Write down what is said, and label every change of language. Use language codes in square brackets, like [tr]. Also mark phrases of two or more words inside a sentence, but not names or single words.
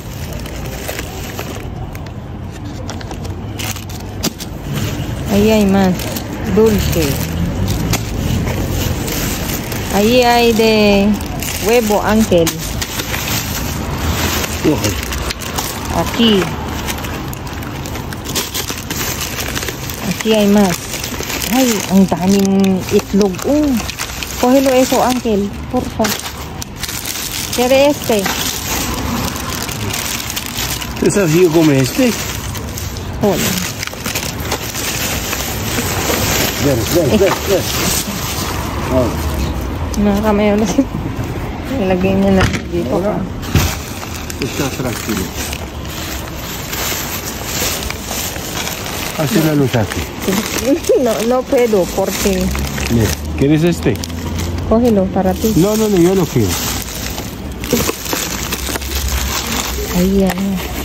[es] Ahí hay más. Dulce. Ahí hay de huevo, Uncle. Coge. Aquí. Aquí hay más. [tl] Ay, ang daming itlog. [es] Cógelo eso, Uncle. Porfa. ¿Quiere este? ¿Desafío come este? Hola. Ven. Ahora. [tl] Mga kamayoran. Ilagay niya na dito. [es] Ahora. Está tranquilo. Hace la luz aquí. No puedo porque... Mira, ¿quieres este? Cógelo para ti. No, yo no quiero. Ahí, ahí.